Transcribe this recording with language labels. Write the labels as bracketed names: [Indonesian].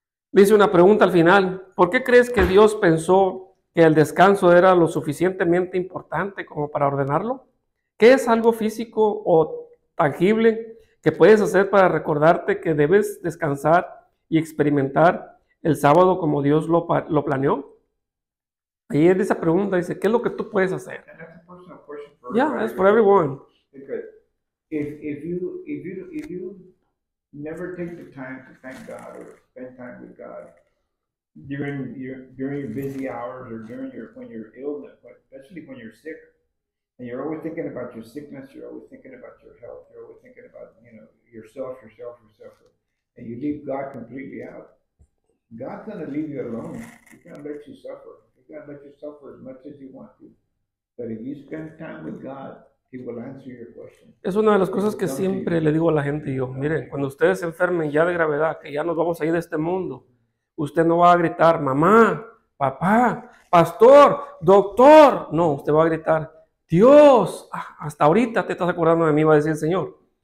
[Spanish] Dice una pregunta al final: ¿por qué crees que Dios pensó que el descanso era lo suficientemente importante como para ordenarlo? ¿Qué es algo físico o tangible que puedes hacer para recordarte que debes descansar y experimentar el sábado como Dios lo planeó? Ahí es esa pregunta, dice, ¿qué es lo que tú puedes hacer? [English] Yeah, it's for everyone. Because if you never take the time to thank God or spend time with God during your busy hours or when you're ill, especially when you're sick, And you're always thinking about your sickness, you're always thinking about your health, you're always thinking about, yourself. And you leave God completely out. God's going to leave you alone. He's going to let you suffer. He's going to let you suffer as much as you want to. But if you spend time with God, He will answer your question. [Spanish] Es una de las cosas que siempre le digo a la gente yo, miren, cuando ustedes se enfermen ya de gravedad, que ya nos vamos a ir de este mundo, usted no va a gritar, mamá, papá, pastor, doctor. No, usted va a gritar, Dios, hasta ahorita te estás acordando de mí, va a decir el Señor.